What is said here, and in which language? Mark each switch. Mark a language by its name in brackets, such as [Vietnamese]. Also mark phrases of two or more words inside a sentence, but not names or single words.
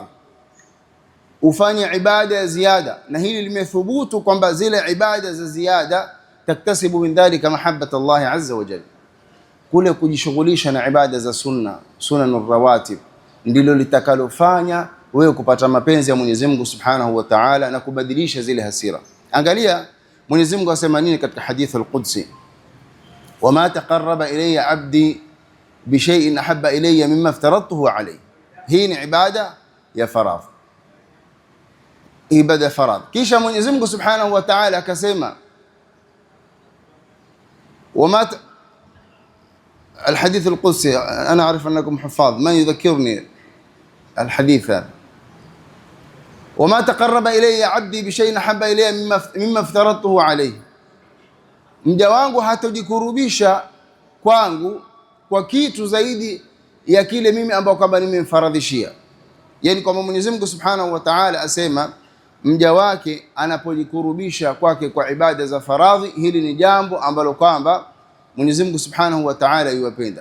[Swahili] Ufanye ibada ya ziada, na hili limethubutu kwamba zile ibada za ziada [Arabic] تكتسب من ذلك محبة الله عز وجل. [Swahili] Kule kujishughulisha na ibada za sunna, [Arabic] السنن الرواتب, [Swahili] ndilo litakalofanya wewe kupata mapenzi ya Mwenyezi Mungu [Arabic] سبحانه وتعالى [Swahili] na kubadilisha zile hasira. Angalia Mwenyezi Mungu asema nini katika [Arabic] الحديث القدسي: وما تقرب إلي عبدي بشيء أحب إلي مما افترضته عليه. [Swahili] Hii ni ibada ya faradh, ibada faradh. Kisha Mwenyezi Mungu [Arabic] سبحانه وتعالى akasema وما الحديث القدسي، أنا أعرف أنكم حفاظ، من يذكرني الحديث هذا؟ وما تقرب إلي عبدي بشيء أحب إلي مما افترضته عليه. [Swahili] Mja wangu hatajikurubisha kwangu kwa kitu zaidi ya kile mimi ambao kwamba nimemfaradhishia. Yani kwamba Mwenyezi Mungu [Arabic] سبحانه وتعالى [Swahili] asema mja wake anapojikurubisha kwake kwa ibada za faradhi, hili ni jambo ambalo kwamba Mwenyezi Mungu [Arabic] سبحانه وتعالى [Swahili] yuwapenda.